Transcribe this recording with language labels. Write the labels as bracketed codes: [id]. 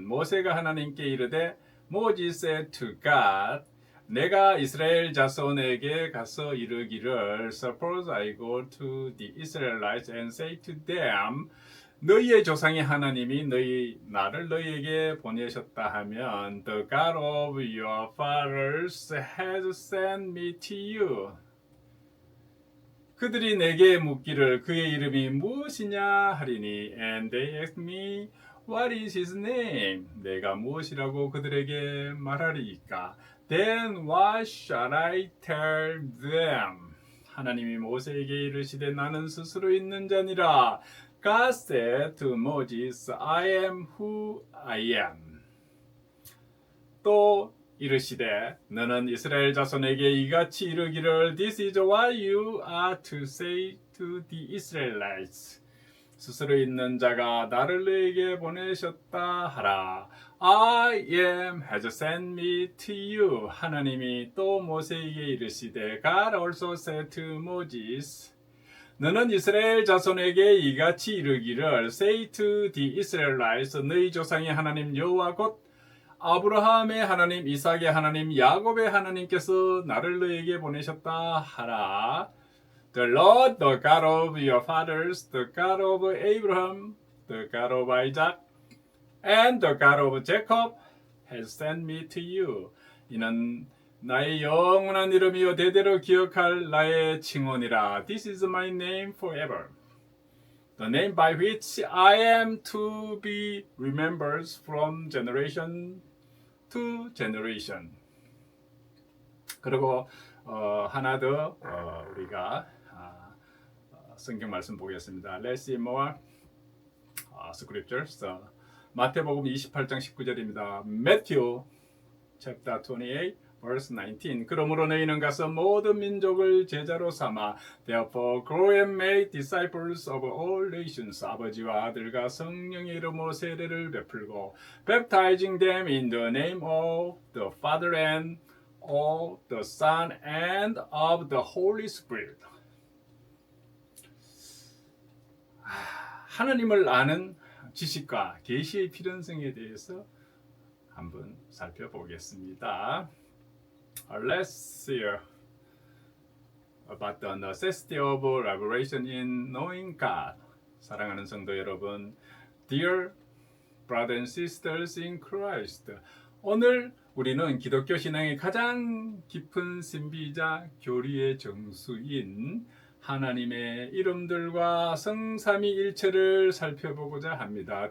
[ko] 모세가 하나님께 이르되 [en] Moses said to God, [ko] 내가 이스라엘 자손에게 가서 이르기를 [en] Suppose I go to the Israelites and say to them [ko] 너희의 조상의 하나님이 나를 너희에게 보내셨다 하면 [en] The God of your fathers has sent me to you. [ko] 그들이 내게 묻기를 그의 이름이 무엇이냐 하리니 [en] And they asked me What is his name? [ko] 내가 무엇이라고 그들에게 말하리이까? [en] Then what shall I tell them? [ko] 하나님이 모세에게 이르시되 나는 스스로 있는 자니라. [en] God said to Moses, I am who I am. [ko] 또 이르시되 너는 이스라엘 자손에게 이같이 이르기를 [en] This is what you are to say to the Israelites. [ko] 스스로 있는 자가 나를 너에게 보내셨다 하라. [en] I am has sent me to you. [ko] 하나님이 또 모세에게 이르시되 [en] God also said to Moses [ko] 너는 이스라엘 자손에게 이같이 이르기를 [en] Say to the Israelites [ko] 너희 조상의 하나님 여호와 곧 아브라함의 하나님 이삭의 하나님 야곱의 하나님께서 나를 너에게 보내셨다 하라. [en] The Lord, the God of your fathers, the God of Abraham, the God of Isaac, and the God of Jacob has sent me to you. [ko] 이는 나의 영원한 이름이요 대대로 기억할 나의 칭호니라. [en] This is my name forever. The name by which I am to be remembered from generation to generation. [ko] 그리고 하나 더 우리가 성경 말씀 보겠습니다. [en] Let's see more scriptures. [ko] 마태복음 28장 19절입니다. [en] Matthew chapter 28 verse 19. [ko] 그러므로 너희는 가서 모든 민족을 제자로 삼아 [en] Therefore go and make disciples of all nations. [ko] 아버지와 아들과 성령의 이름으로 세례를 베풀고 [en] baptizing them in the name of the Father and of the Son and of the Holy Spirit. [ko] 하나님을 아는 지식과 계시의 필연성에 대해서 한번 살펴보겠습니다. [en] Let's see about the necessity of revelation in knowing God. [ko] 사랑하는 성도 여러분, [en] Dear brothers and sisters in Christ. [ko] 오늘 우리는 기독교 신앙의 가장 깊은 신비이자 교리의 정수인 하나님의 이름들과 성삼위일체를 살펴보고자 합니다.